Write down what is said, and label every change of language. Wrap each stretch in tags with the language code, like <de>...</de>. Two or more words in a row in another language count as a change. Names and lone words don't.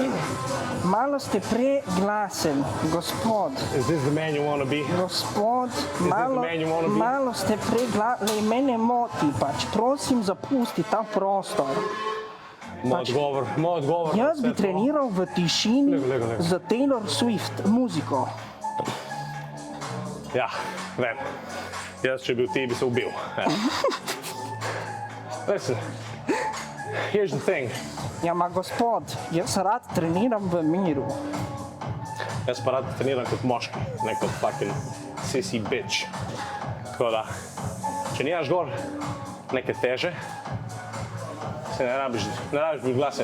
<sl>Malo ste preglasen, gospod.</sl> <en>Is this the man you want to be?</en> <sl>Gospod,</sl> <en>man you wanna be?</en> <sl>malo ste preglasen. Mene moti pač. Prosim, zapusti ta prostor. Moj odgovor. Jaz bi treniral v tišini Lego. za Taylor Swift muziko. Ja, vem. Jaz, če bi bil ti, bi se ubil. Ja.</sl> <en>Listen, here's the thing.</en> <sl>Ja, ma gospod, jaz rad treniram v miru. Jaz pa rad treniram kot moški, ne kot</sl> <en>fucking sissy bitch.</en> <sl>Tako da, če nimaš gor neke teže, se ne rabiš biti glasen.</sl>